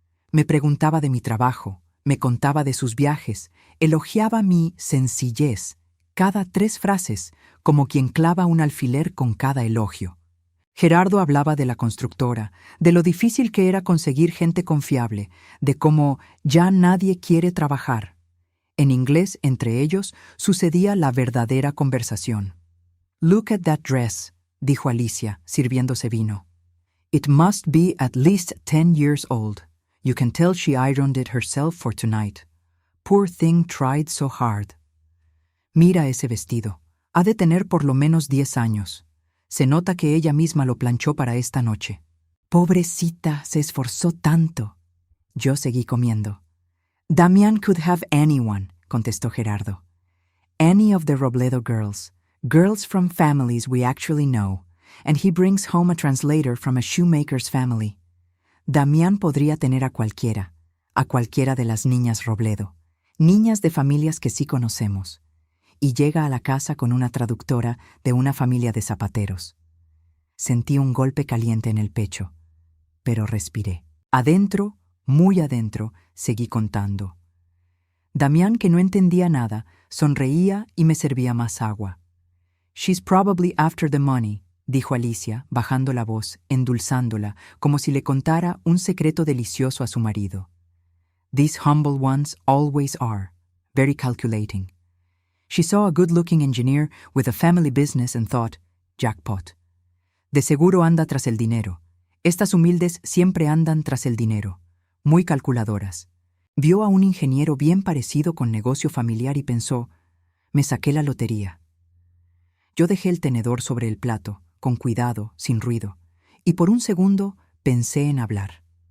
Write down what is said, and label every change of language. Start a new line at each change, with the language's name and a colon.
Spanish: Me preguntaba de mi trabajo, me contaba de sus viajes, elogiaba mi sencillez, cada 3 frases, como quien clava un alfiler con cada elogio. Gerardo hablaba de la constructora, de lo difícil que era conseguir gente confiable, de cómo ya nadie quiere trabajar. En inglés, entre ellos, sucedía la verdadera conversación.
English: "Look at that dress",
Spanish: dijo Alicia, sirviéndose vino.
English: "It must be at least 10 years old. You can tell she ironed it herself for tonight. Poor thing tried so hard."
Spanish: Mira ese vestido. Ha de tener por lo menos 10 años. Se nota que ella misma lo planchó para esta noche. Pobrecita, se esforzó tanto. Yo seguí comiendo.
English: "Damián could have anyone",
Spanish: contestó Gerardo.
English: "Any of the Robledo girls. Girls from families we actually know. And he brings home a translator from a shoemaker's family.
Spanish: Damián podría tener a cualquiera de las niñas Robledo, niñas de familias que sí conocemos, y llega a la casa con una traductora de una familia de zapateros. Sentí un golpe caliente en el pecho, pero respiré. Adentro, muy adentro, seguí contando. Damián, que no entendía nada, sonreía y me servía más agua.
English: "She's probably after the money",
Spanish: dijo Alicia, bajando la voz, endulzándola, como si le contara un secreto delicioso a su marido.
English: "These humble ones always are, very calculating." She saw a good-looking engineer with a family business and thought, "Jackpot.
Spanish: De seguro anda tras el dinero. Estas humildes siempre andan tras el dinero. Muy calculadoras." Vio a un ingeniero bien parecido con negocio familiar y pensó, "Me saqué la lotería." Yo dejé el tenedor sobre el plato, con cuidado, sin ruido, y por un segundo pensé en hablar.